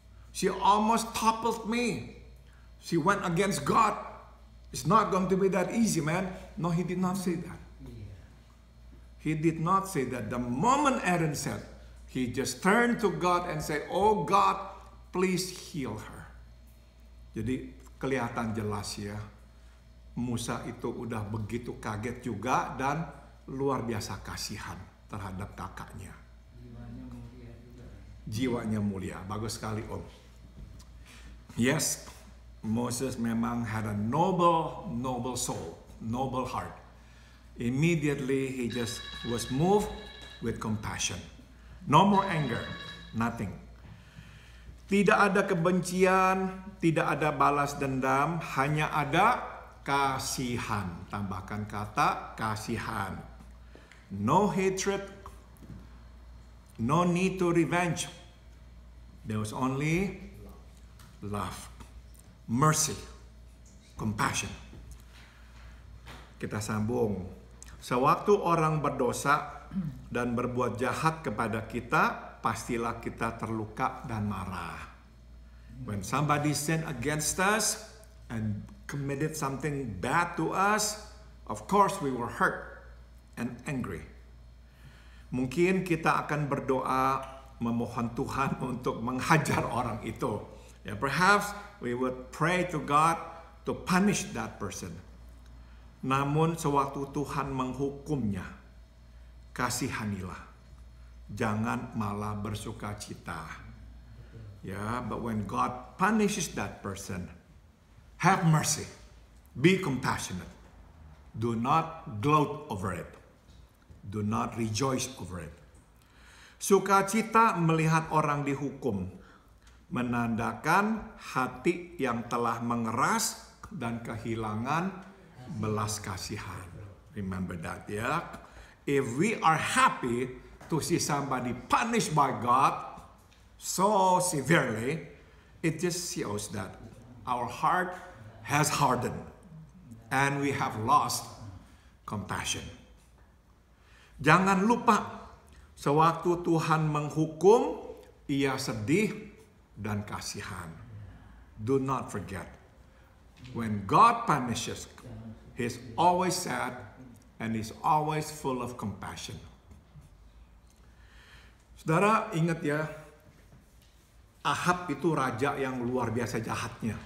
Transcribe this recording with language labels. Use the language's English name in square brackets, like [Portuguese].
[English] She almost toppled me. She went against God. It's not going to be that easy, man." No, he did not say that. He did not say that. The moment Aaron said, he just turned to God and said, "Oh God, please heal her." [Indonesian] Jadi kelihatan jelas ya, Musa itu udah begitu kaget juga dan luar biasa kasihan terhadap kakaknya. Jiwanya mulia. Bagus sekali, Om. [English] Yes, Moses [Indonesian] memang [English] had a noble soul, noble heart. Immediately he just was moved with compassion. No more anger, nothing. [Indonesian] Tidak ada kebencian, tidak ada balas dendam, hanya ada kasihan. Tambahkan kata kasihan. [English] No hatred, no need to revenge. There was only love, mercy, compassion. [Indonesian] Kita sambung. Sewaktu orang berdosa dan berbuat jahat kepada kita, pastilah kita terluka dan marah. [English] When somebody sinned against us and committed something bad to us, of course we were hurt and angry. [Indonesian] Mungkin kita akan berdoa memohon Tuhan untuk menghajar orang itu. [English] Yeah, perhaps we would pray to God to punish that person. [Indonesian] Namun sewaktu Tuhan menghukumnya, kasihanilah. Jangan malah bersuka cita. [English] Yeah, but when God punishes that person, have mercy. Be compassionate. Do not gloat over it. Do not rejoice over it. [Indonesian] Sukacita melihat orang dihukum menandakan hati yang telah mengeras dan kehilangan belas kasihan. [English] Remember that, ya. If we are happy to see somebody punished by God so severely, it just shows that our heart has hardened and we have lost compassion. [Indonesian] Jangan lupa, sewaktu Tuhan menghukum, Ia sedih dan kasihan. [English] Do not forget, when God punishes, He's always sad and He's always full of compassion. [Indonesian] Saudara, ingat ya, Ahab itu raja yang luar biasa jahatnya.